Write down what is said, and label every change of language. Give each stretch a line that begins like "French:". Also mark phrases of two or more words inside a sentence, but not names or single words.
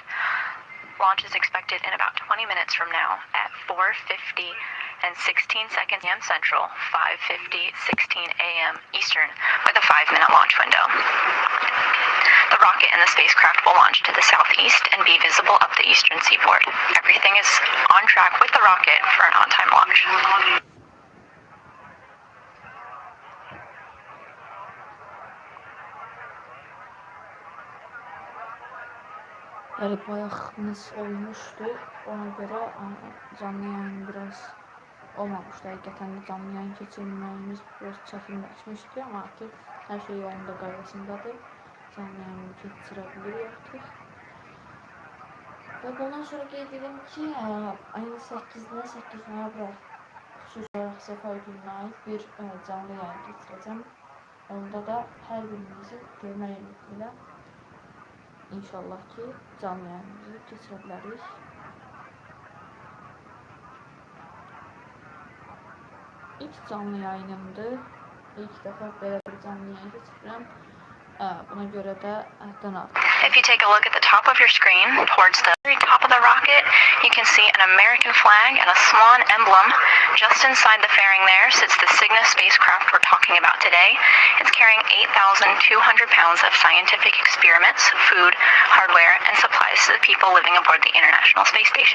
English: Launch is expected in about 20 minutes from now at 4:50 and 16 seconds a.m. Central, 5:50, 16 a.m. Eastern, with a 5-minute launch window. The rocket and the spacecraft will launch to the southeast and be visible up the eastern seaboard. Everything is on track with the rocket for an on-time launch.
Turkish: Evet, bayağımız olmuştu. Ona göre canlı yayın biraz olmamıştı.
Azerbaijani: Həqiqətən də canlı yayın keçirməyimiz biraz çətinləşmişdi, amma artıq hər şey yolunda qaydasındadır. Canlı yayını keçirə bilirik artıq. Və bundan sonra qeyd edim ki, ayın 8-nə 8 noyabr xüsusi olaraq səfər gününə aid bir canlı yayın keçirəcəm. Onda da hər birimizin görmə ümidi İnşallah ki canlı yayınımızı keçirə bilərik. İlk canlı yayınımdır. İlk dəfə belə bir canlı yayın keçirəm. Buna görə də əhdən aldım.
English: If you take a look at the top of your screen, towards the very top of the rocket, you can see an American flag and a swan emblem. Just inside the fairing there sits the Cygnus spacecraft we're talking about today. It's carrying 8,200 pounds of scientific experiments, food, hardware, and supplies to the people living aboard the International Space Station.